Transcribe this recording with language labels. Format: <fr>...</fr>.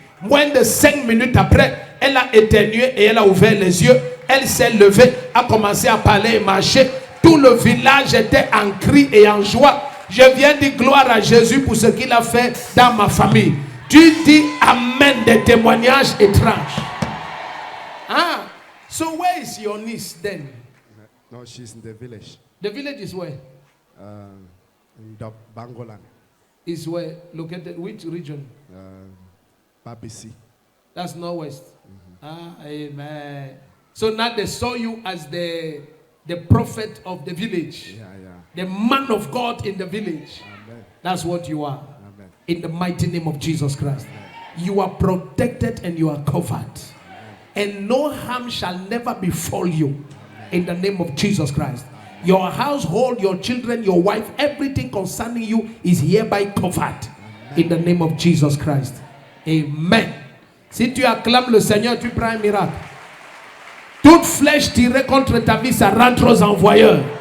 <fr>Moins de 5 minutes après, elle a éternué et elle a ouvert les yeux. Elle s'est levée, a commencé à parler et marcher. Tout le village était en cri et en joie. Je viens dire gloire à Jésus pour ce qu'il a fait dans ma famille. Tu dis amen des témoignages étranges.</fr> <en>Ah, so where is your niece then? No, she's in the village. The village is where? In the Bangolan. Is where located? Which region? Babisi. That's northwest. Ah, amen. So now they saw you as the prophet of the village. Yeah. The man of God in the village. Amen. That's what you are. Amen. In the mighty name of Jesus Christ. Amen. You are protected and you are covered. Amen. And no harm shall never befall you. In the name of Jesus Christ. Your household, your children, your wife, everything concerning you is hereby covered. In the name of Jesus Christ. Amen.</en> <fr>Si tu acclames le Seigneur, tu prends un miracle. Toute flèche tirée contre ta vie, ça rentre aux envoyeurs.</fr>